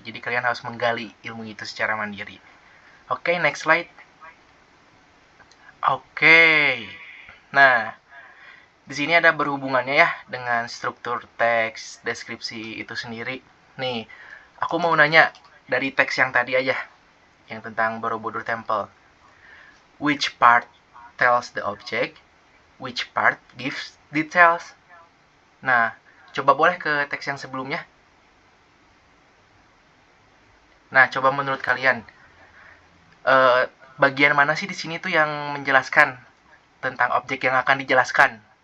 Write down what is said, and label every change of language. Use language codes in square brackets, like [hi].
[id] Jadi kalian harus menggali ilmu itu secara mandiri. Oke, next slide. Oke. Nah, di sini ada berhubungannya ya dengan struktur teks deskripsi itu sendiri. Nih, aku mau nanya dari teks yang tadi aja, yang tentang Borobudur Temple. [en] Which part tells the object? Which part gives details? [id] Nah, coba boleh ke teks yang sebelumnya. Nah, coba menurut kalian, bagian mana sih di sini tuh yang menjelaskan tentang objek yang akan dijelaskan?